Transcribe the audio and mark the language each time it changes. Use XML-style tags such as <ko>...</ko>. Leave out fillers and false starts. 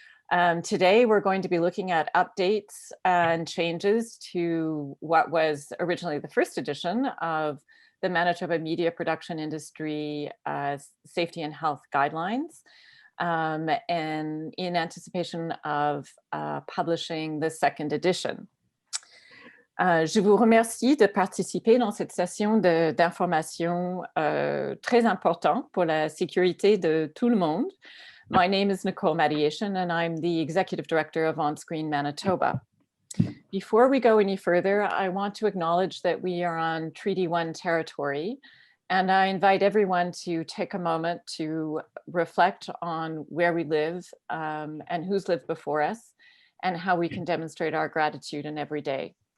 <en>Today we're going to be looking at updates and changes to what was originally the first edition of the Manitoba media production industry safety and health guidelines. And in anticipation of publishing the second edition.</en> <fr>Je vous remercie de participer dans cette session d'information très importante pour la sécurité de tout le monde.</fr> <en>My name is Nicole Madiation and I'm the Executive Director of OnScreen Manitoba. Before we go any further, I want to acknowledge that we are on Treaty 1 territory, and I invite everyone to take a moment to reflect on where we live and who's lived before us and how we can demonstrate our gratitude in every day.</en>